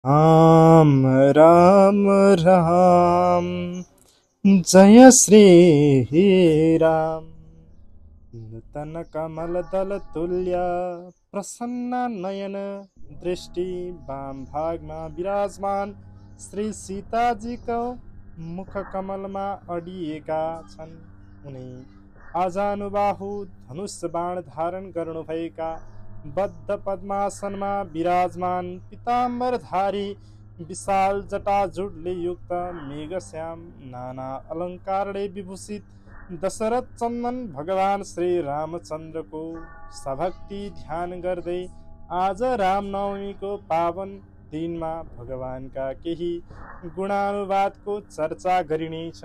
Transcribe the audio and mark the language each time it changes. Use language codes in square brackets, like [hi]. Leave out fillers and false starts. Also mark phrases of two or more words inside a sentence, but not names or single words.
[hi] राम राम राम जय श्री राम। [ne] नूतन कमल दल तुल्य प्रसन्न नयन दृष्टि वाम भागमा विराजमान श्री सीताजीको मुख कमलमा अडिएका छन्। उनी आजानुबाहु धनुष बाण धारण गर्नुभएका बद्ध पद्मासनमा विराजमान पीताम्बरधारी विशाल जटाजुडले युक्त मेघश्याम नाना अलङ्कारले विभूषित दशरथ चन्दन भगवान श्री रामचन्द्रको सभक्ति ध्यान गर्दै आज रामनवमीको पावन दिनमा भगवानका केही गुणानुवादको चर्चा गरिनेछ।